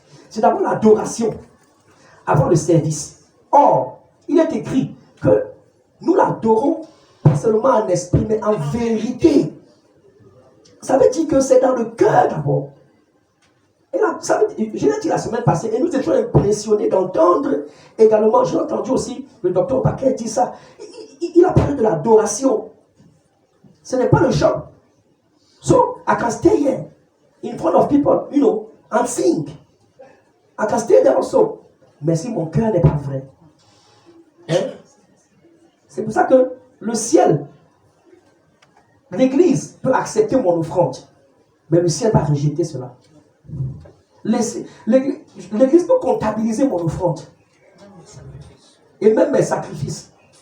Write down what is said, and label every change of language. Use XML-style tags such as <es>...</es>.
<fr>C'est d'abord l'adoration avant le service. Or, il est écrit que nous l'adorons pas seulement en esprit, mais en vérité. Ça veut dire que c'est dans le cœur d'abord. Et là, je l'ai dit la semaine passée, et nous étions impressionnés d'entendre également, j'ai entendu aussi le docteur Paquet dire ça, il a parlé de l'adoration. Ce n'est pas le chant.</fr> <en>So, I can stay here in front of people, you know, and sing. I can stay there also.</en> <fr>Mais si mon cœur n'est pas vrai, hein? C'est pour ça que le ciel, l'église peut accepter mon offrande, mais le ciel va rejeter cela. L'église peut comptabiliser mon offrande et même mes sacrifices.</fr>